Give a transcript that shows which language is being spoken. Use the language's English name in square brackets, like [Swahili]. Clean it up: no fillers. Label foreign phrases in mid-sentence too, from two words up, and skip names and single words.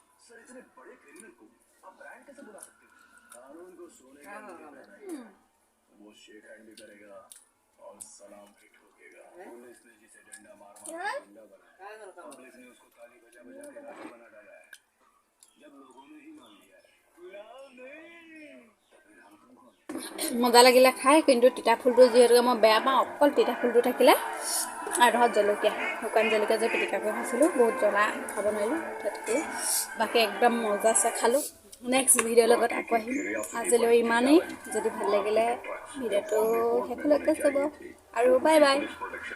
[Hindi] सर इतने बड़े क्रिमिनल को आप ब्रांड कैसे बुला सकते हो? कानून को सोने का नहीं, वो शेक हैंड भी करेगा और सलाम भी ठोकेगा। पुलिस ने जिसे डंडा मार मार गुंडा बनाया, पब्लिक ने उसको ताली बजा बजा के राजा बना डाला है। जब लोगों ने ही मान लिया है गुलाम नहीं, तो फिर हम तुमको [Assamese] মজা লাগিলে খাই, কিন্তু তিতা ফুলটো যিহেতুকে মই বেয়া পাওঁ, অকল তিতা ফুলটো থাকিলে আৰু ধৰক জলকীয়া, শুকান জলকীয়া যে পিটিকা কৰি খাইছিলোঁ, বহুত জ্বলা খাব নোৱাৰিলোঁ, তাতকৈ বাকী একদম মজাছে খালোঁ। [English] next video [Assamese] লগত আকৌ আহিম। আজিলৈ ইমানেই। যদি ভাল লাগিলে ভিডিঅ'টো শেষলৈকে চাব আৰু [English] bye bye.